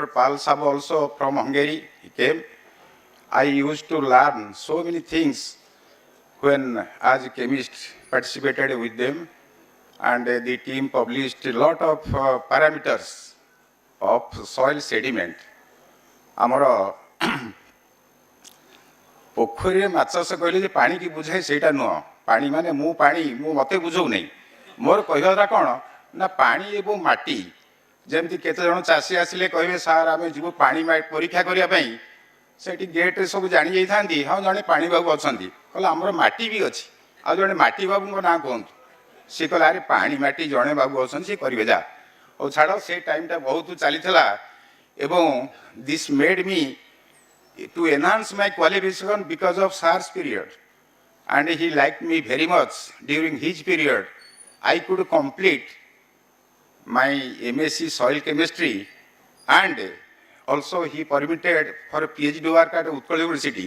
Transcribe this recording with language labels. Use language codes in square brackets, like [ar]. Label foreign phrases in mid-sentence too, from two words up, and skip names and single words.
[en] Pal Sab also from Hungary, he came. I used to learn so many things when as a chemist participated with them, and the team published a lot of parameters of soil sediment. [or] ଆମର ପୋଖରୀରେ ମାଛ ଚାଷ କହିଲେ ଯେ ପାଣି କି ବୁଝାଏ ସେଇଟା ନୁହଁ, ପାଣି ମାନେ ମୁଁ ମୋତେ ବୁଝଉ ନାହିଁ। ମୋର କହିବାଟା କ'ଣ ନା ପାଣି ଏବଂ ମାଟି, ଯେମିତି କେତେ ଜଣ ଚାଷୀ ଆସିଲେ କହିବେ ସାର୍ ଆମେ ଯିବୁ ପାଣି ପରୀକ୍ଷା କରିବା ପାଇଁ, ସେଠି ଗେଟ୍ରେ ସବୁ ଜାଣି ଯାଇଥାନ୍ତି, ହଁ ଜଣେ ପାଣି ବାବୁ ଅଛନ୍ତି, କହିଲେ ଆମର ମାଟି ବି ଅଛି, ଆଉ ଜଣେ ମାଟି ବାବୁଙ୍କ ନାଁ କୁହନ୍ତୁ। ସିଏ କହିଲେ ଆରେ ପାଣି ମାଟି ଜଣେ ବାବୁ ଅଛନ୍ତି, ସିଏ କରିବେ ଯା। ହଉ ଛାଡ଼, ସେ ଟାଇମ୍ଟା ବହୁତ ଚାଲିଥିଲା ଏବଂ [en] this made me to enhance my qualification because of SAR's period, and he liked me very much. During his period, I could complete my MSc soil chemistry, and also he permitted for a PhD work at Utkal University.